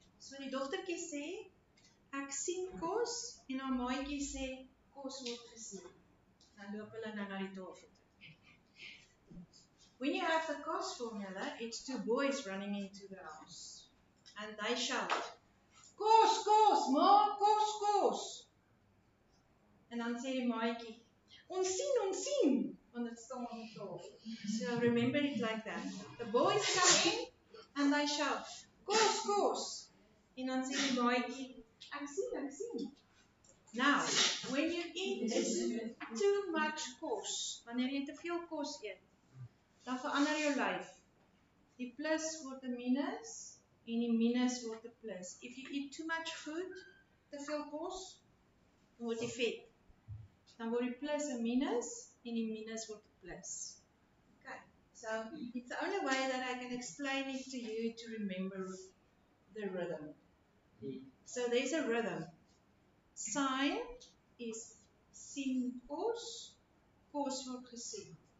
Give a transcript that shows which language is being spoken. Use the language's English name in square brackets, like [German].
[Afrikaans] So die dogtertjie sê, ek sien kos, en haar maatjie sê, kos word gesien. Dan loop hulle nou na die tafel toe. [English] When you have the cos formula, it's 2 boys running into the house. And they shout, [Afrikaans] kos, kos, ma, kos, kos. En dan sê die maatjie, ons sien, want het staan op die tafel. [English] So remember it like that. The boys come in and they shout, [Afrikaans] kos, kos. En dan sê die maatjie, ek sien. [English] Now, when you eat too much kos, [Afrikaans] wanneer jy te veel kos eet, dan verander jou lyf. Die plus word 'n minus en die minus word 'n plus. [English] If you eat too much food, [Afrikaans] te veel kos, dan word jy vet. Dan word die plus 'n minus en die minus word 'n plus. [English] Okay, so it's the only way that I can explain it to you to remember the rhythm. So there's a rhythm. Sine is [Afrikaans] sien kos, kos word gesien.